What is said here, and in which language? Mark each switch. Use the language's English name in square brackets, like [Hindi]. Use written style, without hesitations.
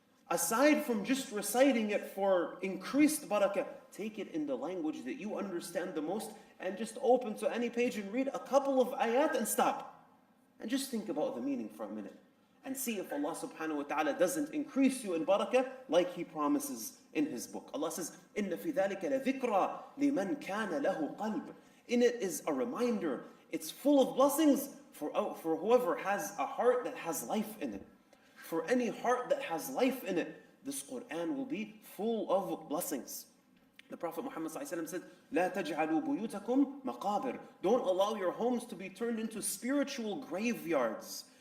[English] Aside from just reciting it for increased barakah, take it in the language that you understand the most and just open to any page and read a couple of ayat and stop. And just think about the meaning for a minute. And see if Allah subhanahu wa ta'ala doesn't increase you in barakah like He promises in His book. Allah says, [Arabic] إِنَّ فِي ذَلِكَ لَذِكْرَى لِمَنْ كَانَ لَهُ قَلْبٌ. [English] In it is a reminder. It's full of blessings for whoever has a heart that has life in it. For any heart that has life in it, this Quran will be full of blessings. The Prophet Muhammad said, [Arabic] لا تجعلوا بيوتكم مقابر. [English] Don't allow your homes to be turned into spiritual graveyards.